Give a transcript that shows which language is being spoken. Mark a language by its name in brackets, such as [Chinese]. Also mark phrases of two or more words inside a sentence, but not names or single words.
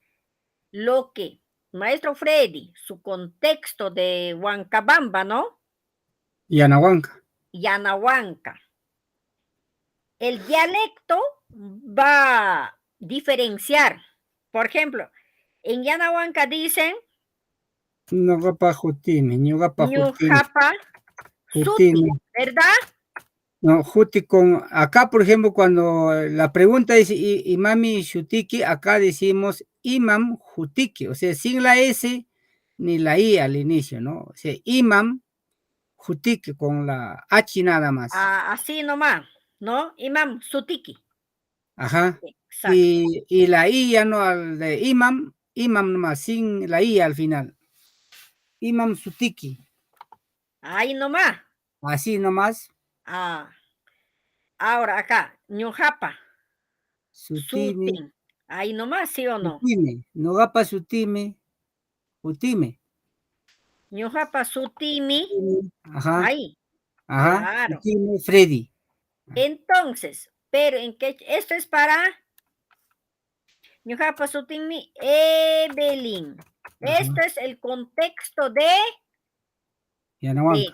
[Spanish] Lo que, maestro Freddy, su contexto de Huancabamba, ¿no? Yanahuanca. Yanahuanca. El dialecto va a diferenciar. Por ejemplo, en Yanahuanca dicen [Quechua] Ñuqapa hutimi, ñuqapa hutimi. Ñujapa Suti, [Spanish] ¿verdad? No, juti con, acá por ejemplo cuando la pregunta es [Quechua] imami shutiki, [Spanish] acá decimos [Quechua] imam jutiki, [Spanish] o sea, sin la S ni la I al inicio, ¿no? O sea, [Quechua] imam jutiki [Spanish] con la H nada más. Así nomás, ¿no? [Quechua] Imam Sutiki. [Spanish] Ajá. Exacto. Y la I ya no al de imam nomás, sin la I al final. [Quechua] Imam Sutiki. [Spanish] Ahí nomás. Así nomás. Ahora acá, [Quechua] Ñujapa. Sutimi. Sutin. [Spanish] Ahí nomás, ¿sí o no? [Quechua] Sutime. Nogapa sutime. Sutime. Ñujapa Sutimi. [Spanish] Ajá. Ahí. Ajá. Claro. [Quechua] Sutime Freddy. [Spanish] Entonces, pero en que esto es para [Quechua] Ñujapa Sutimi [Spanish] Evelyn. Ajá. Esto es el contexto de Yanahuanca.